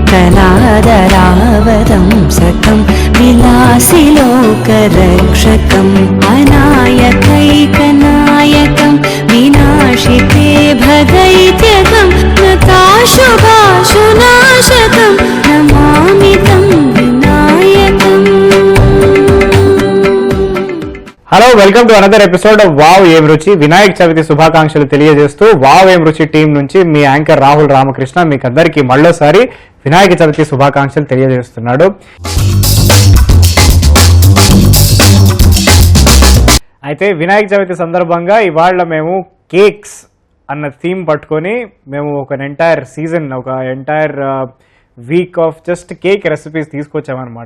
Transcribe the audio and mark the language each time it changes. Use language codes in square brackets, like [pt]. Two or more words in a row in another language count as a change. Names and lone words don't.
[sa] कलाधरावतंसकं विलासिलोकरक्षकम् अनायकैकनायकं विनाशिते भगैत्यकं नताशुभाशुनाशकं नमामि तं विनायकम्. [en] Hello, welcome to another episode of వావ్ ఏం రుచి. [te] వినాయక చవితి శుభాకాంక్షలు తెలియజేస్తూ వావ్ ఏం రుచి టీం నుంచి మీ యాంకర్ రాహుల్ రామకృష్ణ మీకు అందరికీ మళ్ళోసారి వినాయక చవితి శుభాకాంక్షలు తెలియజేస్తున్నాడు. అయితే వినాయక చవితి సందర్భంగా ఇవాళ మేము కేక్స్ అన్న థీమ్ పట్టుకొని మేము ఒక [en] entire season, [te] ఒక [en] entire week of just cake recipes [te] తీసుకొచ్చామన్నమాట.